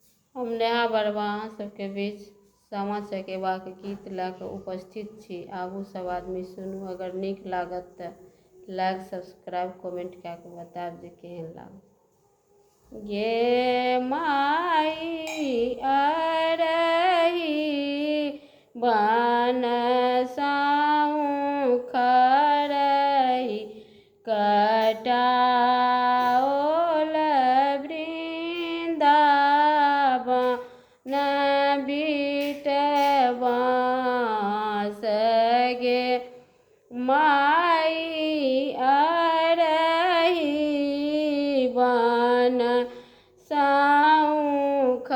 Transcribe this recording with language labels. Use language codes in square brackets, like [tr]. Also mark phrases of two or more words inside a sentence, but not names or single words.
[mai] हम नेहा बरवा अहाँ सबके बीच सामा चकेबाक गीत लऽ कऽ उपस्थित छी। आबू सब आदमी सुनू। अगर नीक लागत तऽ [en] like subscribe comment [mai] कऽ के बतायब जे केहन लागल। गे माई अरही बनसाउ खरही कटाओल वृंदावन बिटवास गे माई अरही बनसाउ